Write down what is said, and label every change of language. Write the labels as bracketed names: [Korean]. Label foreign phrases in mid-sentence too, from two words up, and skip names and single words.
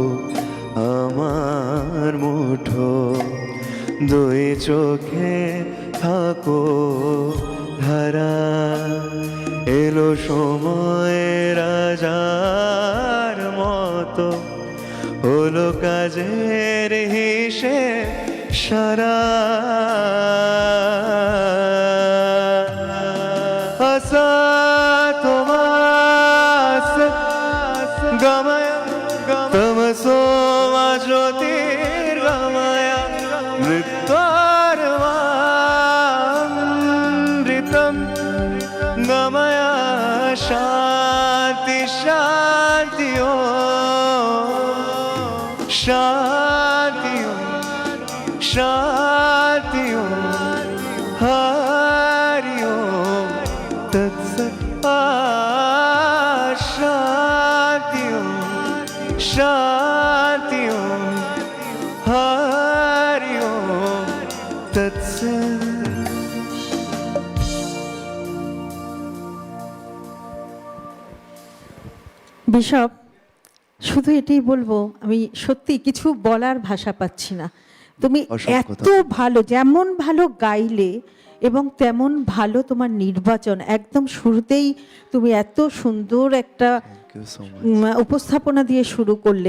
[Bangla] আমার মুঠো, দুই চোখে থাকো ধারা, এলো সময় রাজার মতো, হলো কাজের হিসেব সারা, আসা [Sanskrit] তোমাস গময় তমসো মা জ্যোতির্গময় मृत्योर्मामृतं गमय शान्ति शान्ति ओम शान्ति ओम शान्ति ओम हरि ओम तत्सत्। शान्ति ओम शान्ति ओम हरि ओम तत्सत्। [Bangla] বিশপ, শুধু এটাই বলবো, আমি সত্যি কিছু বলার ভাষা পাচ্ছি না। তুমি অসংখ্য এত ভালো, যেমন ভালো গাইলে এবং তেমন ভালো তোমার নির্বাচন, একদম শুরুতেই তুমি এত সুন্দর একটা উপস্থাপনা দিয়ে শুরু করলে।